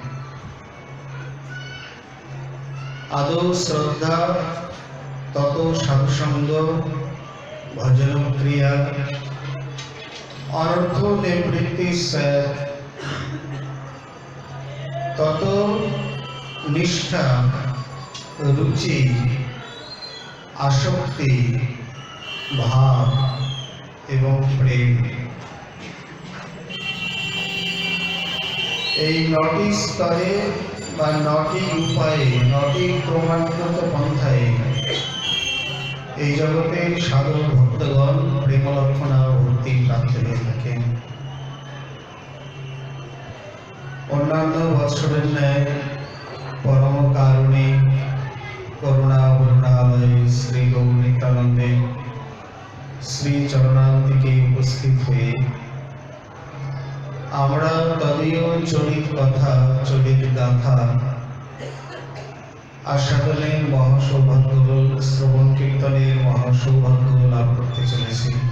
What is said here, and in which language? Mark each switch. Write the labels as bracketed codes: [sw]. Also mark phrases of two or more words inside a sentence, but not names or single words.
[sa] আদৌ শ্রদ্ধা, তত সাধুসঙ্গ, ভজন ক্রিয়া, অনর্থ নিবৃত্তি, তত নিষ্ঠা, रुचि आसक्ति भाव एवं प्रेम [bn] এই নটি স্তরে বা নটি উপায়ে নটি প্রমাণিত পন্থায় এই জগতের সাধু ভক্তগণ প্রেমলক্ষণা ভক্তি প্রাপ্ত হয়ে থাকেন। অন্যান্য বৎসরের ন্যায় পরম কারণে করুণা বরুণাময় শ্রী গৌরীতানন্দে শ্রী চরণান্তিকে উপস্থিত হয়ে আমরা তদীয় চরিত কথা চরিত গাথা আস্বাদনের মহাসৌভাগ্য শ্রবণ কীর্তনের মহাসৌভাগ্য লাভ করতে চলেছি।